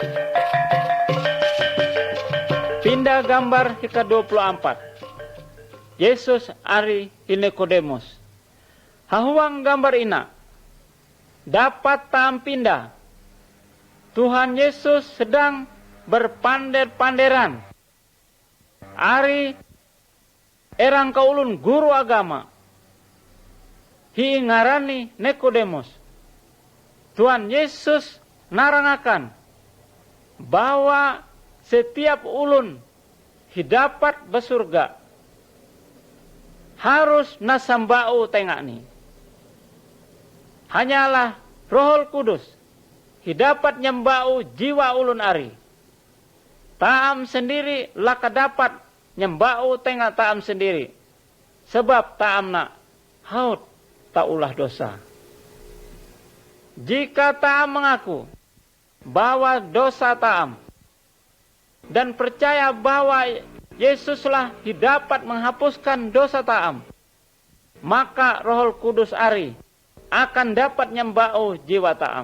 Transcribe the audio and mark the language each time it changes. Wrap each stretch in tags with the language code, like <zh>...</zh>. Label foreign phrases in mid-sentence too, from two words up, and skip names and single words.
<id>Pindah gambar ke-24.</id> <mhy>Yesus ari Nikodemus. Hahuang gambar ina dapat taam pindah.</mhy> <id>Tuhan Yesus sedang berpander-panderan.</id> <mhy>Ari erang kaulun guru agama. Hingarani Nikodemus. Tuhan Yesus narangakan bahwa setiap ulun hidapat besurga harus nasambau tengakni. Hanyalah Rohul Kudus hidapat nyembau jiwa ulun ari. Taam sendiri laka dapat nyembau tengak taam sendiri. Sebab taam nak haut tak ulah dosa.</mhy> <id>Jika taam mengaku bahwa dosa taam dan percaya bahwa Yesuslah hidapat menghapuskan dosa taam, maka Rohul Kudus ari akan dapat nyembau jiwa taam.</id>